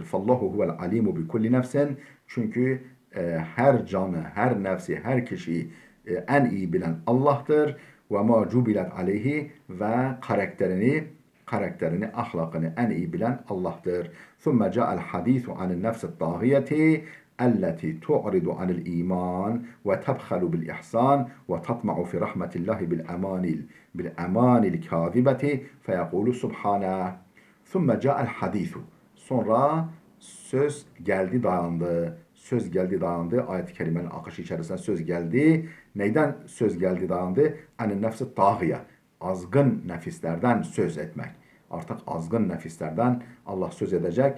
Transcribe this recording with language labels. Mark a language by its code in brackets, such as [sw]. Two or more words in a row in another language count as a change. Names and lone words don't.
[ar] فالله هو العليم بكل نفس. [tr] Çünkü her canı, her nefsi, her kişiyi en iyi bilen Allah'tır. [ar] وما جبلت عليه [tr] ve karakterini, ahlakını en iyi bilen Allah'tır. [ar] ثم جاء الحديث عن النفس الطاغية التي تعرض عن الإيمان وتبخل بالإحسان وتطمع في رحمة الله بالأمان الكاذبة فيقول سبحانه ثم جاء الحديث [tr] sonra söz geldi dayandı. Söz geldi dayandı. Ayet-i kerimenin akışı içerisinde söz geldi. Neyden söz geldi dayandı? Hani nefsi tağıya. Azgın nefislerden söz etmek. Artık azgın nefislerden Allah söz edecek.